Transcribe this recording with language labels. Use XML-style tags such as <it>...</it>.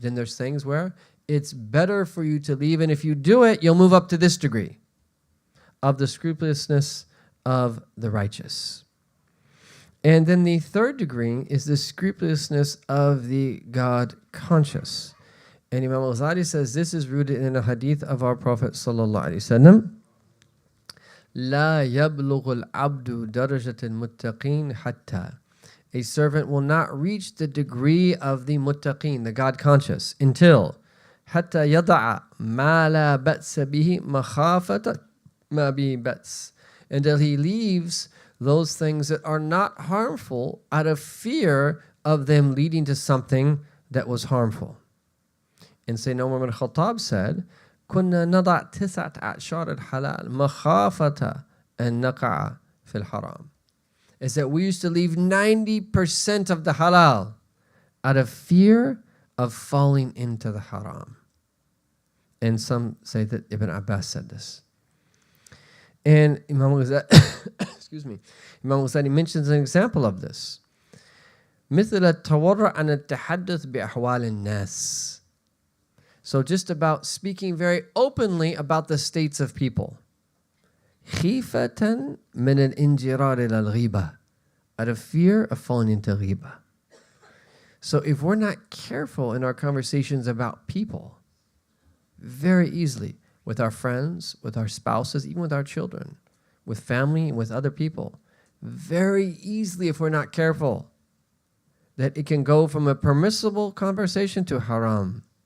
<en>Then there's things where it's better for you to leave, and if you do it, you'll move up to this degree of the scrupulousness of the righteous. And then the third degree is the scrupulousness of the God conscious. And Imam Al-Ghazali says this is rooted in a hadith of our Prophet sallallahu alaihi wasallam.</en> <ar>لا يبلغ العبد درجة المتقين حتى.</ar> <en>A servant will not reach the degree of the muttaqin, the God conscious, until</en> <ar>حتى يضع ما لا بأس به مخافة ما به بأس.</ar> <en>Until he leaves those things that are not harmful out of fear of them leading to something that was harmful. And Sayyidina Umar ibn Khattab said,</en> <ar>كنا نضع 9 أعشار الحلال مخافة أن نقع في الحرام.</ar> <en>Is that we used to leave 90% of the halal out of fear of falling into the haram. And some say that Ibn Abbas said this. And Imam Al-Ghazali mentions an example of this.</en> <ar>مثل التورع عن التحدث بأحوال الناس.</ar> <en>So just about speaking very openly about the states of people.</en> <ar>خيفة من الانجرار إلى الغيبة.</ar> <en>Out of fear of falling into ghiba. So if we're not careful in our conversations about people, very easily, with our friends, with our spouses, even with our children, with family, with other people, very easily, if we're not careful, that it can go from a permissible conversation to haram.</en>